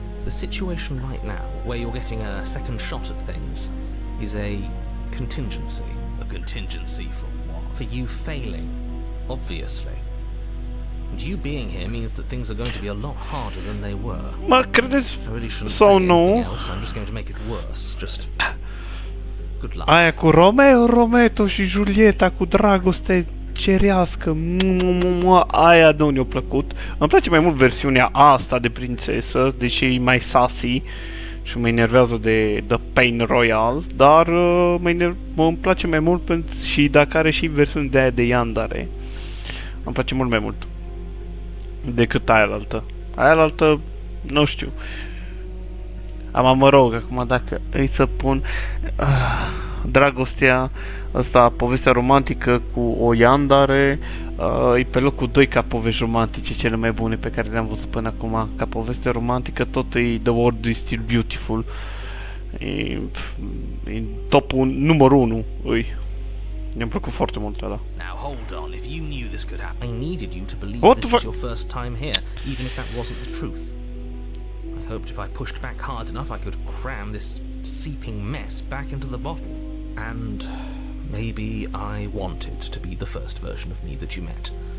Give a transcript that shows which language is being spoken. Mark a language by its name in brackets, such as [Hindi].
[English] The situation right now, where you're getting a second shot at things, is a contingency. A contingency for what? For you failing, obviously. And you being here means that things are going to be a lot harder than they were. [Romanian] Mă credeți [English] I really shouldn't say anything [Romanian] nu? [English] else, I'm just going to make it worse. Just good luck. [Romanian] Aia cu Romeo, Rometo și Julieta cu dragoste cerească. Aia nu ne-a plăcut. Îmi place mai mult versiunea asta de prințesă, deși e mai sassy și mă enervează de The Pain Royal, dar îmi place mai mult și dacă are și versiunea de aia de Yandere. Îmi place mult mai mult decât aia altă. Aia altă, nu știu. Mă rog, acum dacă îi să pun dragostea asta, povestea romantică cu o Yandere, e pe locul 2 ca povești romantice cele mai bune pe care le-am văzut până acum. Ca poveste romantică tot e The World is Still Beautiful. E topul numărul 1 îi. Mi-a plăcut foarte mult ăla. [English] Now hold on, if you knew this could happen, I needed you to believe What this the was your first time here, even if that wasn't the truth. I hoped if I pushed back hard enough I could cram this seeping mess back into the bottle. And maybe I wanted to be the first version of me that you met.